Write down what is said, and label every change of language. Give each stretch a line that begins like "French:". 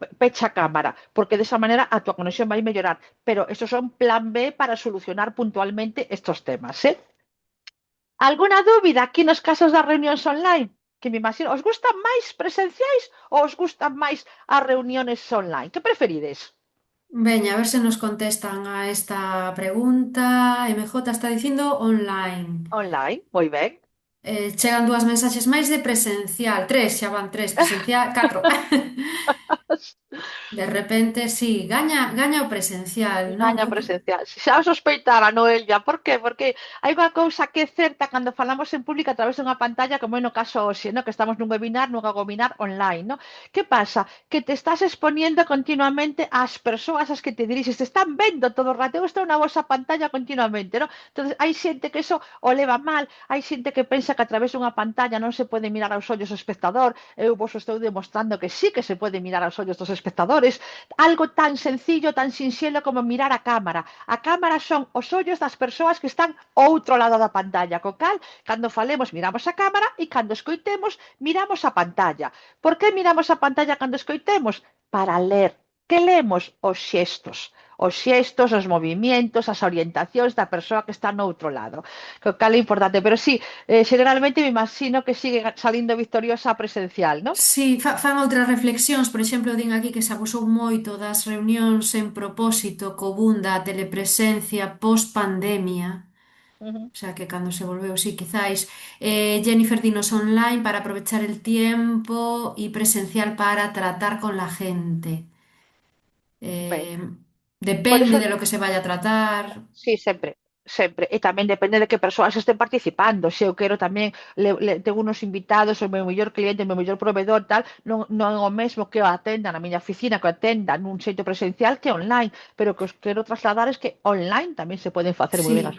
Galician: pecha a cámara,
Spanish: porque de esa manera a tu conexión va a mellorar. Pero estos son plan B para solucionar puntualmente estos temas, ¿eh?
Galician: ¿Alguna dúbida aquí nos casos das reunións online? Que me imagino, os gustan máis presenciais ou os gustan máis as reuniones online? Que preferides? Veña, a ver se nos contestan a esta pregunta. MJ está dicindo online. Online, moi ben. Chegan dúas mensaxes máis de presencial. Tres, xa van tres. Presencial, catro. De repente, sí, gaña o presencial, non? Gaña presencial. Xa o sospeitara, Noelia. Por qué? Porque hai unha cousa que é certa cando falamos en público a través dunha pantalla, como é no caso hoxe, no? Que estamos nun webinar online. No? Que pasa? Que te estás exponiendo continuamente ás persoas ás que te dirixes. Te están vendo todo o rato. Eu estou na vosa pantalla continuamente. No? Entonces, hai xente que eso o leva mal. Hai xente que pensa que a través dunha pantalla non se pode mirar aos ollos o espectador. Eu vos estou demostrando que sí que se pode mirar aos ollos dos espectadores. Algo tan sencillo, tan sinxelo como mirar a cámara. A cámara son os ollos das persoas que están ao outro lado da pantalla. Co cal, cando falemos, miramos a cámara e cando escoitemos, miramos a pantalla. Por que miramos a pantalla cando escoitemos? Para ler. Que lemos? Os xestos. Os xestos, os movimientos, as orientacións da persoa que está no outro lado. Co cal é importante. Pero sí, generalmente me imagino que sigue salindo victoriosa a presencial, non? Sí, fan outras reflexións, por exemplo, din aquí que se abusou moito das reunións en propósito co boom da telepresencia post-pandemia. Ujú. O sea, que cando se volveu, sí, quizáis.
Spanish: Jennifer dinos online para aprovechar el tiempo y presencial para tratar con la gente.
Galician: Ben, Eh,
Spanish: por Depende eso de lo que se vaya a tratar.
Galician: sí, sempre, sempre. E tamén depende de que persoas estén participando. Se eu quero tamén,
Spanish: tengo unos invitados,
Galician: o meu mellor cliente, o meu mellor proveedor, tal, non é o mesmo que o atenda na miña oficina, que o atenda nun xeito presencial que online. Pero que os quero trasladar es que online tamén se poden facer moi ben as